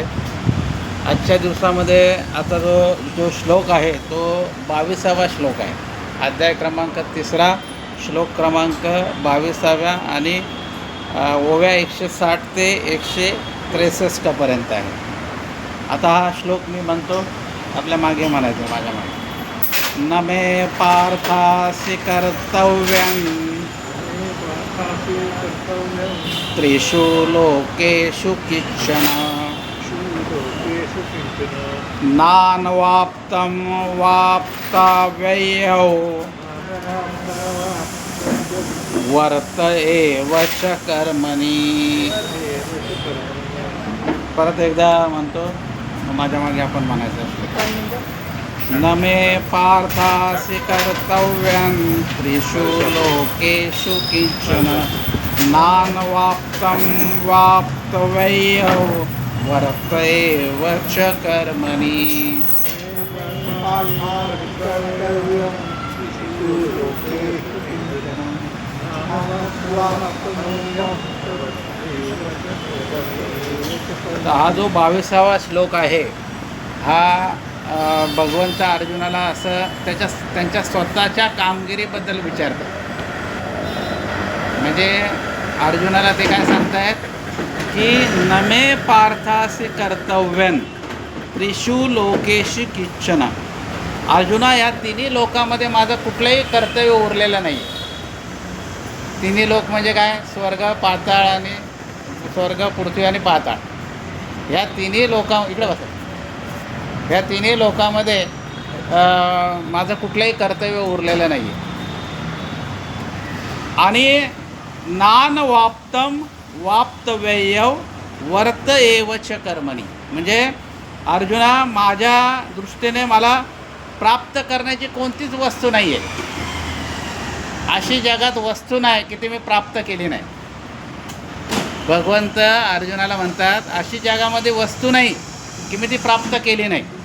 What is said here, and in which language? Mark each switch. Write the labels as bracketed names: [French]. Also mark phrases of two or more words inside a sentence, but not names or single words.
[Marathi] आजच्या दिवसामध्ये आता जो श्लोक आहे तो 22वा श्लोक आहे. अध्याय क्रमांक 3 श्लोक क्रमांक 22 आणि ओव्या 160 ते 163 पर्यंत आहे. आता हा श्लोक मी म्हणतो, आपल्या मागे म्हणायचं, माझ्या मागे. [Sanskrit] न मे पार्थासि कर्तव्यं त्रिषु लोकेषु किंचन नानवाप्तं वाप्तव्यो वर्त एव च कर्मणि. [Marathi] परत एकदा म्हणतो, माझ्या मागे आपण म्हणायचं. [Sanskrit] न मे पार्थासि कर्तव्यं त्रिषु लोकेषु किंचन नानवाप्तं वाप्तव्यो वर्त एव च कर्मणि. [Marathi] हा जो 22वा श्लोक आहे हा भगवंत अर्जुनाला असं त्यांच्या स्वतःच्या कामगिरीबद्दल विचारतात. म्हणजे अर्जुनाला ते काय सांगतायत की [Sanskrit] नमे पार्थासि कर्तव्यं त्रिषु लोकेषु किंचन. [Marathi] अर्जुना, या तिन्ही लोकांमध्ये माझं कुठलंही कर्तव्य उरलेलं नाही. तिन्ही लोक म्हणजे काय? स्वर्ग, पाताळ आणि स्वर्ग, पृथ्वी आणि पाताळ. ह्या तिन्ही लोकां इकडे बसा ह्या तिन्ही लोकांमध्ये माझं कुठलंही कर्तव्य उरलेलं नाही आहे. [Sanskrit] आणि नान वाप्तम वाप्तव्ययव वर्त एवच कर्मणी, [Marathi] म्हणजे अर्जुना, माझ्या दृष्टीने मला प्राप्त करण्याची कोणतीच वस्तू नाही आहे. अशी जगात वस्तू नाही की ती मी प्राप्त केली नाही. भगवंत अर्जुनाला म्हणतात, अशी जगामध्ये वस्तू नाही की मी ती प्राप्त केली नाही.